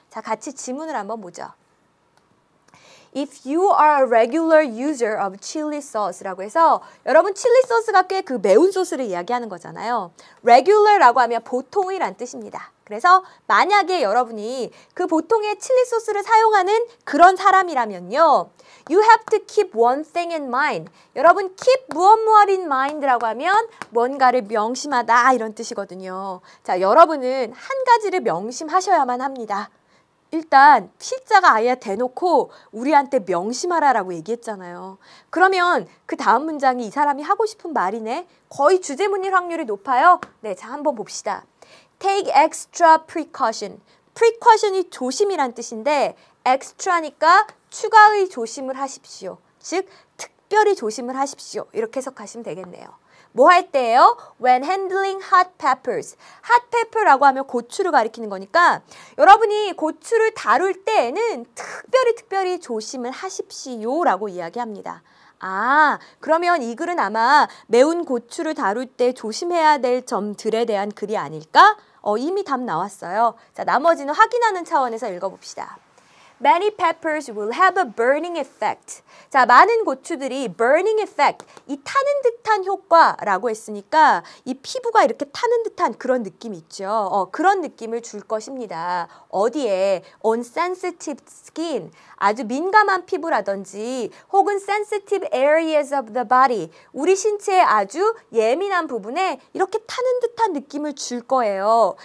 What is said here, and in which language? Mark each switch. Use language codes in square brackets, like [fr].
[ko] 자, 같이 지문을 한번 보죠. [en] If you are a regular user of chili sauce [ko] 라고 해서 여러분 칠리 소스가 꽤 그 매운 소스를 이야기하는 거잖아요. regular라고 하면 보통이란 뜻입니다. 그래서 만약에 여러분이 그 보통의 칠리 소스를 사용하는 그런 사람이라면요. [en] You have to keep one thing in mind. [ko] 여러분 keep 무엇 in mind라고 하면 뭔가를 명심하다 이런 뜻이거든요. 자, 여러분은 한 가지를 명심하셔야만 합니다. 일단 필자가 아예 대놓고 우리한테 명심하라라고 얘기했잖아요. 그러면 그 다음 문장이 이 사람이 하고 싶은 말이네. 거의 주제문일 확률이 높아요. 네, 자 한번 봅시다. [en] Take extra precaution. [ko] precaution이 조심이란 뜻인데 extra니까 추가의 조심을 하십시오. 즉 특별히 조심을 하십시오. 이렇게 해석하시면 되겠네요. 뭐 할 때예요? [en] When handling hot peppers. [ko] hot pepper라고 하면 고추를 가리키는 거니까 여러분이 고추를 다룰 때에는 특별히 조심을 하십시오 라고 이야기합니다. 그러면 이 글은 아마 매운 고추를 다룰 때 조심해야 될 점들에 대한 글이 아닐까? 이미 답 나왔어요. 자, 나머지는 확인하는 차원에서 읽어봅시다. [en] Many peppers will have a burning effect. [ko] 자, 많은 고추들이 burning effect, 이 타는 듯한 효과라고 했으니까 이 피부가 이렇게 타는 듯한 그런 느낌이 있죠. 그런 느낌을 줄 것입니다. 어디에? [en] On sensitive skin, [ko] 아주 민감한 피부라든지 혹은 [en] sensitive areas of the body, [ko] 우리 신체의 아주 예민한 부분에 이렇게 타는 듯한 느낌을 줄 거예요.